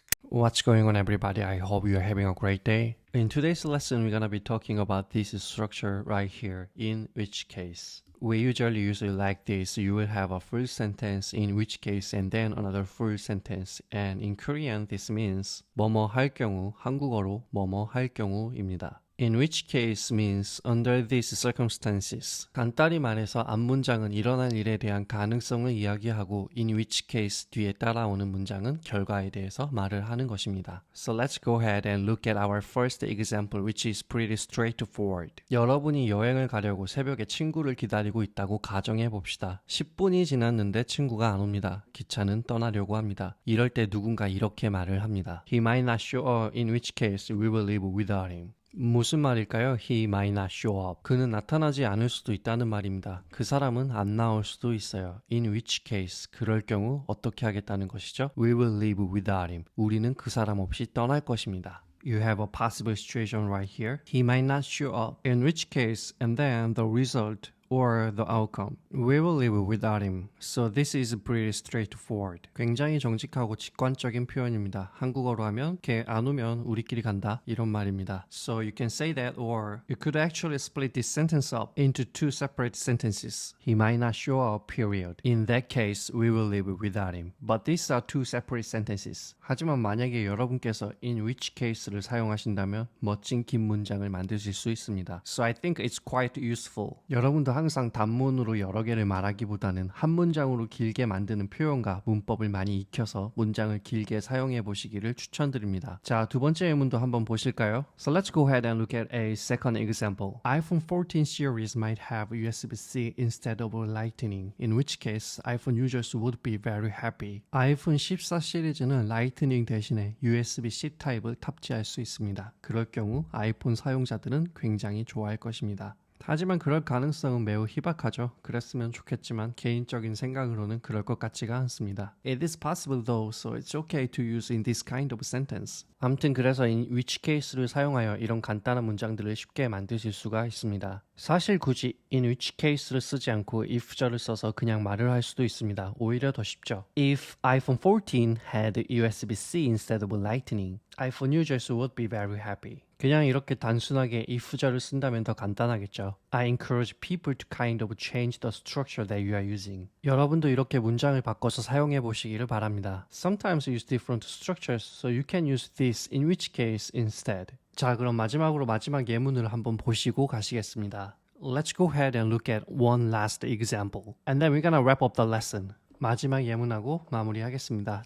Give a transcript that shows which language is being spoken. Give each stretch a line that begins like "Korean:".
English: What's going on, everybody? I hope you're having a great day. In today's lesson, we're going to be talking about this structure right here, in which case. We usually like this. You will have a full sentence in which case and then another full sentence. And in Korean, this means
Korean: 뭐뭐 할 경우, 한국어로 뭐뭐 할 경우입니다.
English: In which case means under these circumstances.
Korean: 간단히 말해서 앞문장은 일어날 일에 대한 가능성을 이야기하고 in which case 뒤에 따라오는 문장은 결과에 대해서 말을 하는 것입니다.
English: So let's go ahead and look at our first example which is pretty straightforward.
Korean: 여러분이 여행을 가려고 새벽에 친구를 기다리고 있다고 가정해 봅시다. 10분이 지났는데 친구가 안 옵니다. 기차는 떠나려고 합니다. 이럴 때 누군가 이렇게 말을 합니다.
English: He might not show up, in which case we will leave without him.
Korean: 무슨 말일까요?
English: He might not show up.
Korean: 그는 나타나지 않을 수도 있다는 말입니다. 그 사람은 안 나올 수도 있어요. In which case, 그럴 경우 어떻게 하겠다는 것이죠?
English: We will leave without him.
Korean: 우리는 그 사람 없이 떠날 것입니다.
English: You have a possible situation right here. He might not show up. In which case, and then the result or the outcome. We will live without him. So this is pretty straightforward.
Korean: 굉장히 정직하고 직관적인 표현입니다. 한국어로 하면 걔 안 오면 우리끼리 간다 이런 말입니다.
English: So you can say that or you could actually split this sentence up into two separate sentences. He might not show up, period. In that case, we will live without him. But these are two separate sentences.
Korean: 하지만 만약에 여러분께서 in which case를 사용하신다면 멋진 긴 문장을 만드실 수 있습니다.
English: So I think it's quite useful.
Korean: 여러분도 항상 단문으로 여러 개를 말하기보다는 한 문장으로 길게 만드는 표현과 문법을 많이 익혀서 문장을 길게 사용해 보시기를 추천드립니다. 자, 두 번째 예문도 한번 보실까요?
English: So let's go ahead and look at a second example. iPhone 14 series might have USB-C instead of Lightning, in which case iPhone users would be very happy.
Korean: 아이폰 14 시리즈는 라이트닝 대신에 USB-C 타입을 탑재할 수 있습니다. 그럴 경우 아이폰 사용자들은 굉장히 좋아할 것입니다. 하지만 그럴 가능성은 매우 희박하죠. 그랬으면 좋겠지만 개인적인 생각으로는 그럴 것 같지가 않습니다.
English: It is possible though, so it's okay to use in this kind of sentence.
Korean: 아무튼 그래서 in which case를 사용하여 이런 간단한 문장들을 쉽게 만드실 수가 있습니다. 사실 굳이 in which case를 쓰지 않고 if절을 써서 그냥 말을 할 수도 있습니다. 오히려 더 쉽죠.
English: If iPhone 14 had USB-C instead of Lightning, iPhone users would be very happy.
Korean: 그냥 이렇게 단순하게 if절을 쓴다면 더 간단하겠죠.
English: I encourage people to kind of change the structure that you are using.
Korean: 여러분도 이렇게 문장을 바꿔서 사용해 보시기를 바랍니다.
English: Sometimes use different structures, so you can use this in which case instead.
Korean: 자, 그럼 마지막으로 마지막 예문을 한번 보시고 가시겠습니다.
English: Let's go ahead and look at one last example. And then we're gonna wrap up the lesson.
Korean: 마지막 예문하고 마무리하겠습니다.